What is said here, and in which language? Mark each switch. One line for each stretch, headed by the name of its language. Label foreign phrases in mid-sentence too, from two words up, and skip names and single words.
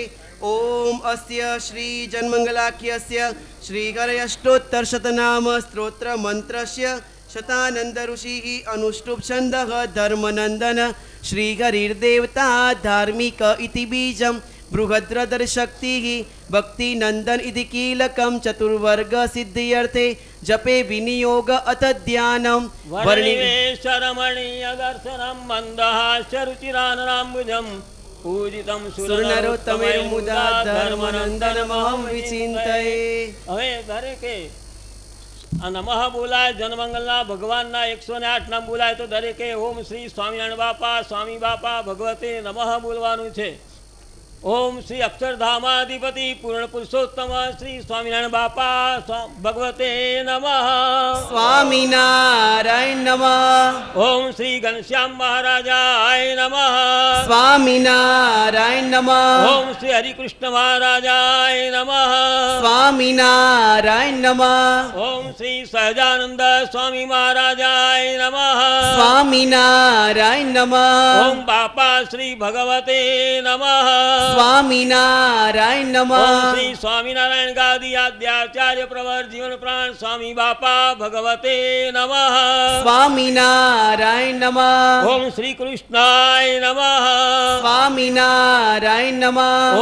Sanskrit: ओम अस्य श्री जन्मंगलाख्यस्य श्रीहरयष्टोत्तरशतनाम स्तोत्र मंत्रस्य शतानंद ऋषिः अनुष्टुप् छन्दः धर्मनंदन श्रीहरिर्देवता धार्मिक इति बीजं बृहद्रदर्शक्तिः भक्तिनंदन इति कीलकं चतुर्वर्ग सिद्ध्यर्थे जपे विनियोग अथ ध्यानं वर्णिवेशरमणीय दर्शनं मंदहास्य रुचिराननाम्बुजं पूजितं सुरनरोत्तमैर्मुदा धर्मनंदनमहं विचिन्तये।
Gujarati: હવે દરેકે આ નમઃ બોલાય જનમંગલના ભગવાનના 108 નામ બોલાય તો દરેકે
Sanskrit: ઓમ શ્રી સ્વામી બાપા ભગવતે નમઃ
Gujarati: બોલવાનું છે।
Sanskrit: ओम श्री अक्षरधामाधिपति पूर्ण पुरुषोत्तम श्री स्वामीनारायण बापा भगवते नमः। स्वामीनारायण नमः। ओम श्री घनश्याम महाराजाय नमः। स्वामीनारायण नमः। ओम श्री हरिकृष्ण महाराजाय नमः। स्वामीनारायण नमः। ओम श्री सहजानंद स्वामी महाराजाय नमः। स्वामीनारायण नमः। ओम बापा श्री भगवते नमः। સ્વામિનારાયણ ઓમ નમઃ. શ્રી સ્વામિનારાયણ ગાદી આદ્યાચાર્ય પ્રવર જીવન પ્રાણ સ્વામી બાપા ભગવતે નમઃ. સ્વામિનારાયણ નમઃ. ઓમ શ્રી કૃષ્ણાય નમઃ. સ્વામિનારાયણ નમઃ.